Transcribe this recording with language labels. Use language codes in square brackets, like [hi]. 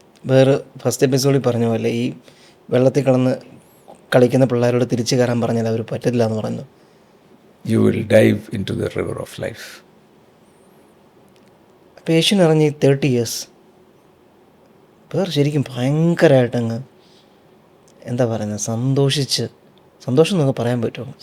[ml] വേറെ ഫസ്റ്റ് എപ്പിസോഡിൽ പറഞ്ഞ പോലെ ഈ വെള്ളത്തിൽ കിടന്ന് കളിക്കുന്ന പിള്ളേരോട് തിരിച്ചു കയറാൻ പറഞ്ഞാൽ അവർ പറ്റില്ല എന്ന് പറഞ്ഞു. [en] You will dive into the river of life. [ml] അപ്പോൾ യേശുവിനെ അറിഞ്ഞ് 30 years വേറെ ശരിക്കും ഭയങ്കരമായിട്ടങ്ങ് എന്താ പറയുന്നത്, സന്തോഷം എന്നൊക്കെ പറയാൻ പറ്റുമോ?